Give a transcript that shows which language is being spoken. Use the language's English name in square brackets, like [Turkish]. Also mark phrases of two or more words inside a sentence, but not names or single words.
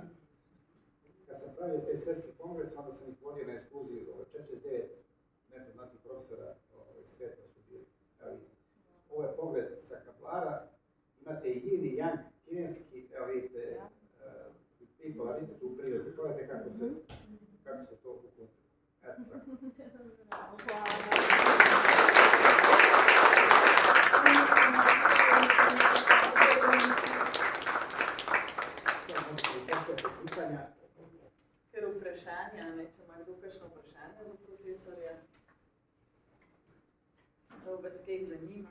[Serbian] Kad sam pravio taj svetski kongres, onda sam ih vodio na ekskurziju, 49 nepoznatih profesora sveta su bili. Ovo je pogled sa Kaplara, imate i yin i yang, kineski, evo vidite, people, vidite tu u prirodi, pogledajte kako se to uklopilo. Eto tako. [Slovenian] Ker vprašanja, če ima kdo kakšno vprašanje za profesorja, da vas kaj zanima.